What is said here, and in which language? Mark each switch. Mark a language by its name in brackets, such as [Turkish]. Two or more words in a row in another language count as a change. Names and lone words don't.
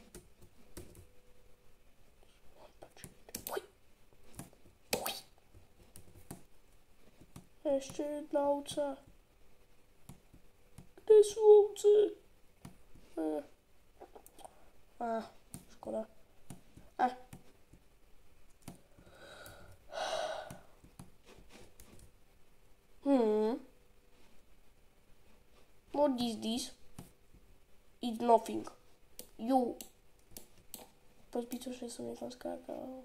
[Slovak] Ešte jedna ovca. Kde sú ovce? Škoda. [English] What is this? It's nothing. You. [Slovak] Zbytočne som niekam skákal.